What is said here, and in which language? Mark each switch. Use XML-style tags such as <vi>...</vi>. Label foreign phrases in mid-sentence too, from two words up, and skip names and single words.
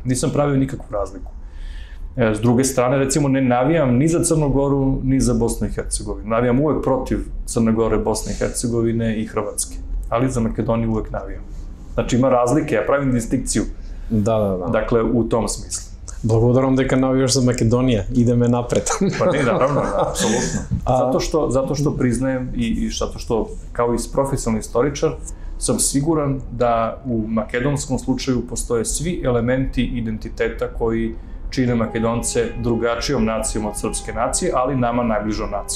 <sr>Nisam pravio nikakvu razliku. S druge strane, recimo, ne navijam ni za Crnu Goru, ni za Bosnu i Hercegovinu. Navijam uvek protiv Crne Gore, Bosne i Hercegovine i Hrvatske. Ali za Makedoniju uvek navijam. Znači, ima razlike, ja pravim distinkciju. Da. Dakle, u tom smislu.</sr> <mk>Благодарам дека навијаш за Македонија, идеме напред.</mk> <sr>Pa ne, naravno, apsolutno. Zato što priznajem i zato što, kao i profesionalni istoričar, sam siguran da u makedonskom slučaju postoje svi elementi identiteta koji čine Makedonce drugačijom nacijom od srpske nacije, ali nama najbližom nacijom.</sr>